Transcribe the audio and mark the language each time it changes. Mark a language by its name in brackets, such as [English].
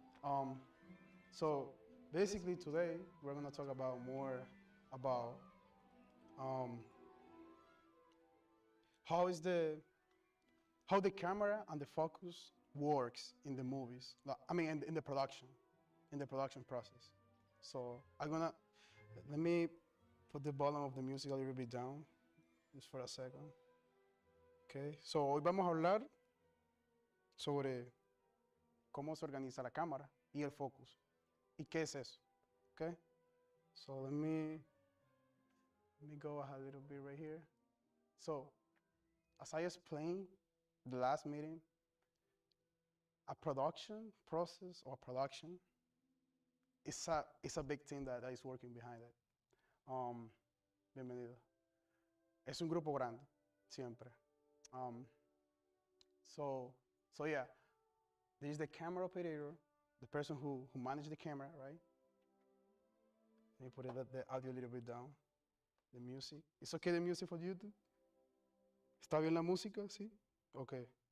[English] Um, so basically today we're gonna talk about more about um, how is the how the camera and the focus works in the movies. I mean, in the production process. So I'm gonna let me put the volume of the music a little bit down, just for a second. Okay. [Spanish] So hoy vamos a hablar sobre cómo se organiza la cámara y el focus. ¿Y qué es eso? Okay. [English] So let me go a little bit right here. So as I explained the last meeting, a production process or production is a big thing that is working behind it. [Spanish] Bienvenido. Es un grupo grande, siempre. [English] Um, so yeah, there is the camera operator, the person who manages the camera, right? Let me put the audio a little bit down. The music. It's okay the music for YouTube? [Spanish] ¿Está bien la música? Sí? [English] Okay.